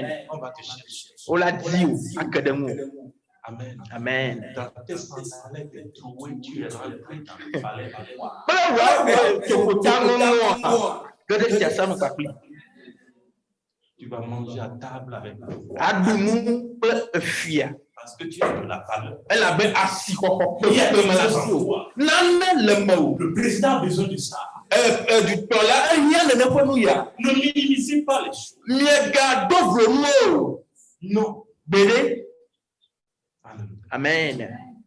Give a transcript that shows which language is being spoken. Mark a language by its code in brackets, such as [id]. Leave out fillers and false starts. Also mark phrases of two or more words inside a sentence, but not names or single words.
[fr] On va te chercher. Amen. Amen. Dans tes sens, tu es rentré dans le palais. Tu Tu vas manger à table avec le roi. [ee] Adumu kple fia. [fr] Parce que tu as de la valeur. Elle avait assis koko. Il y a quelque chose en toi. Nana le mot. Le président a besoin de ça. Du temps là, Ne minimisez pas les choses. Non. Béné. Amen.